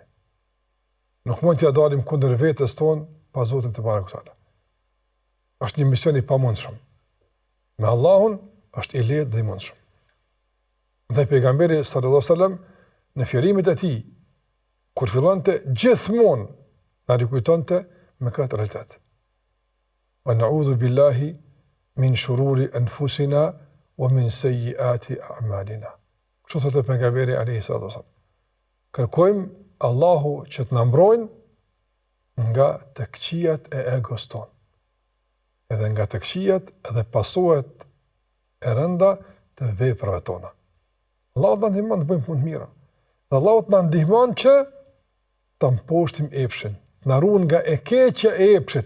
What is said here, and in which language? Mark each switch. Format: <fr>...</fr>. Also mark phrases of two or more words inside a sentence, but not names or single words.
<sq>Nuk mund t'ia dalim kundër vetes tonë pa Zotin te barekuta. Është një mision i pamundshëm. Me Allahun është i lehtë dhe i mundshëm. Dhe pejgamberi</sq> <ar>صلى الله عليه وسلم</ar> <sq>në fjalimet e tij kur fillonte gjithmonë na rikujtonte me këtë realitet.</sq> <ar>ونعوذ بالله من شرور أنفسنا ومن سيئات أعمالنا.</ar> <sq>Kështu thotë pejgamberi</sq> <ar>عليه الصلاة والسلام.</ar> <sq>Kërkojmë Allahu që të na mbrojnë nga të këqijat e egos tonë. Edhe nga të këqijat edhe pasojat e rënda të veprave tona. Allahu na ndihmon të bëjmë punë të mira. Dhe Allahu na ndihmon që të mposhtim epshin, të na ruan nga e keqja e epshit.</sq>